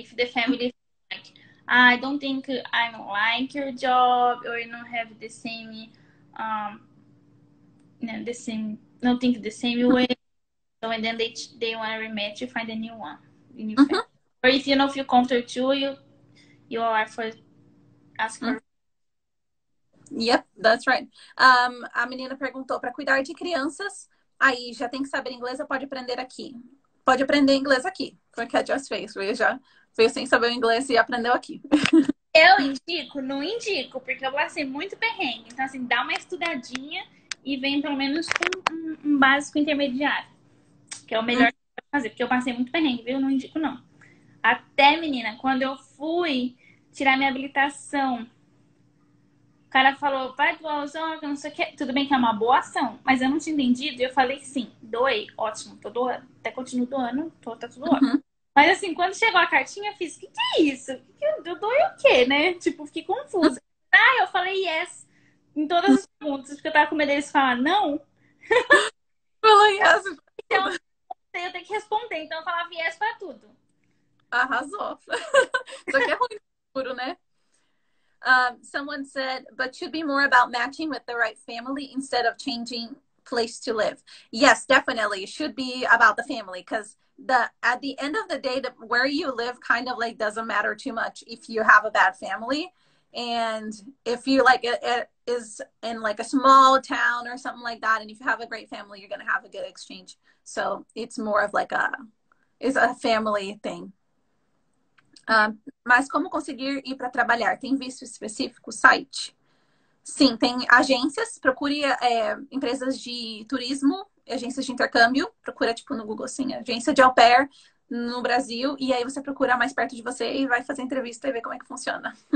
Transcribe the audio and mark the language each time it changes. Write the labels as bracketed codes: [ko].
[en] If the family like, I don't think I don't like your job, or you don't have the same, the same, don't think the same way. So and then they want to rematch, you find a new one, a new family. Or if you don't feel comfortable too, you are for ask for. Yep, that's right. [pt] A menina perguntou para cuidar de crianças. Aí já tem que saber inglês ou pode aprender aqui? Pode aprender inglês aqui. Foi o que a Jess fez. Veio sem saber o inglês e aprendeu aqui. Eu indico? Não indico, porque eu passei muito perrengue. Então, assim, dá uma estudadinha e vem pelo menos com um básico intermediário. Que é o melhor que pode fazer. Porque eu passei muito perrengue, viu? Não indico, não. Até, menina, quando eu fui tirar minha habilitação, o cara falou, vai doar os órgãos, não sei o que. Tudo bem que é uma boa ação, mas eu não tinha entendido. E eu falei, sim, doei, ótimo, tô doando. Até continuo doando, tá tudo ótimo. Mas assim, quando chegou a cartinha, eu fiz, o que é isso? Eu doei o quê, né? Tipo, fiquei confusa. Eu falei yes em todas as perguntas, porque eu tava com medo deles falar não. Falou yes. Então, eu tenho que responder. Então, eu falava yes pra tudo. Arrasou. Só que é ruim no futuro, né? [en] Someone said, but should be more about matching with the right family instead of changing place to live. Yes, definitely. It should be about the family because at the end of the day, where you live kind of like doesn't matter too much if you have a bad family. And if you like it is in like a small town or something like that, and if you have a great family, you're going to have a good exchange. So it's more of like it's a family thing. [pt] Mas como conseguir ir para trabalhar? Tem visto específico site? Sim, tem agências. Procure empresas de turismo, agências de intercâmbio. Procura tipo no Google assim, agência de au pair no Brasil. E aí você procura mais perto de você e vai fazer entrevista e ver como é que funciona.